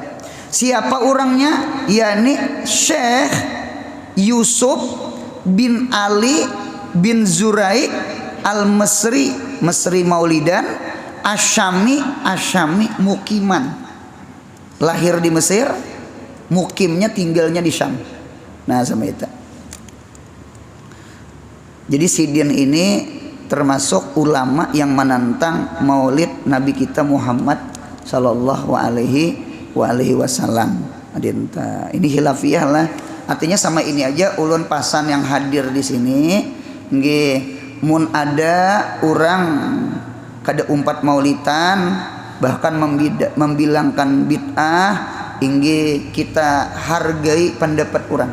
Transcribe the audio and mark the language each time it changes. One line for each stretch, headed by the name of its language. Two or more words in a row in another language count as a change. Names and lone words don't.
Indonesian: Siapa orangnya? yakni Syekh Yusuf bin Ali bin Zuraik al-Mesri,
Arabic: مصري مولدا، شامي مقيما.
Indonesian: Lahir di Mesir, mukimnya tinggalnya di Syam. Nah, sama itu. Jadi Sidin ini termasuk ulama yang menantang maulid Nabi kita Muhammad
Arabic: صلى الله عليه وسلم.
Indonesian: Ini khilafiyah lah.
Banjar: Artinya sama ini aja ulun pasan yang hadir di sini nggih mun ada orang kada umpat maulidan bahkan membilangkan bid'ah inggih kita hargai pendapat orang.